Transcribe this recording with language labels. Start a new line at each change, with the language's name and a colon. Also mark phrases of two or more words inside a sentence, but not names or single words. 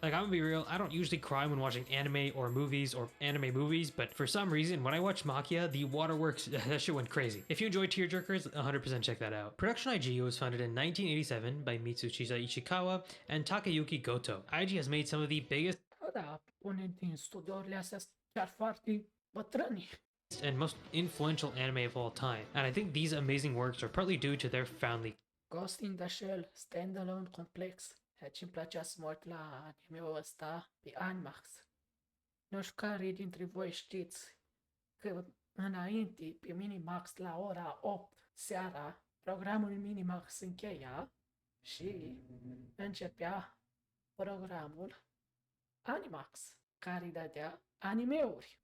English: Like, I'm gonna be real, I don't usually cry when watching anime movies, but for some reason, when I watch Makia, the waterworks, that shit went crazy. If you enjoy tearjerkers, 100% check that out. Production IG was founded in 1987 by Mitsushita Ishikawa and Takayuki Goto. IG has made some of the biggest
Romanian: Da, unii din studiourile astea sunt chiar foarte bătrâni.
English: and most influential anime of all time, and I think these amazing works are partly due to their family Ghost in the Shell, standalone complex.
Romanian: Deci îmi plăcea să mă uit la anime-ul ăsta pe Animax. Nu știu care dintre voi știți că înainte, pe Minimax, la ora 8 seara, programul Minimax încheia și începea programul Animax, care dădea anime-uri.